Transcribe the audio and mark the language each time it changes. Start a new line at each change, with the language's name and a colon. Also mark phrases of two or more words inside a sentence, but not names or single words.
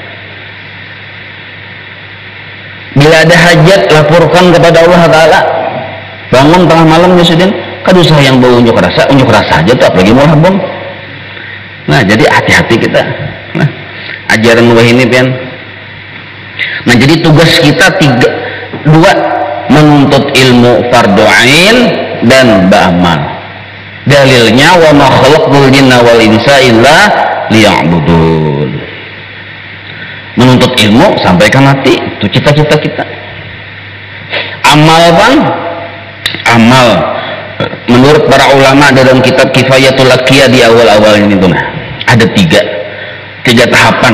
Banjar: Bila ada hajat laporkan kepada Allah Ta'ala, bangun tengah malam disiden, kada usah yang bau unjuk rasa aja tuh, apalagi maulah bom. Nah jadi hati-hati kita. Nah ajaran wah ini pian. Nah jadi tugas kita dua, menuntut ilmu fardu ain dan ba'amal. Dalilnya
Arabic: wa ma khalaqul jinna wal insa illa liya'budun.
Banjar: Menuntut ilmu sampai ke mati, itu cita-cita kita. Amal bang, amal menurut para ulama dalam kitab Kifayatul Laqiyah di awal-awal ini tuh nah, ada tiga tahapan.